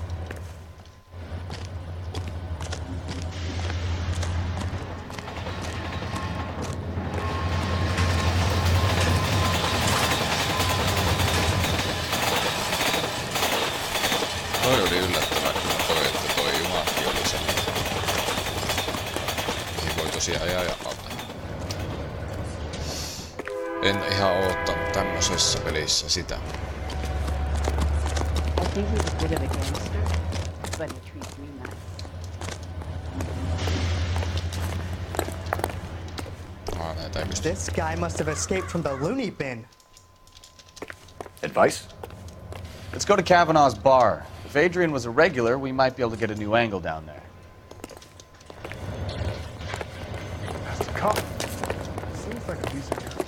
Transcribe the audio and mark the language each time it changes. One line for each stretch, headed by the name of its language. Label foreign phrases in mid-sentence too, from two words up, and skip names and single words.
Finnish: Toi oli yllättävää kyllä toi, että toi jumakki oli sellainen. Mihin voi tosiaan ajaa ja alta. En ihan oottanut tämmöisessä pelissä sitä.
English: I think he's a bit of a gangster, but he treats me nice.
Finnish: Näitä ei pysty.
English: This guy must have escaped from the loony bin. Advice? Let's go to Kavanaugh's bar. If Adrian was a regular, we might be able to get a new angle down there. That's the cop. Seems like a decent guy.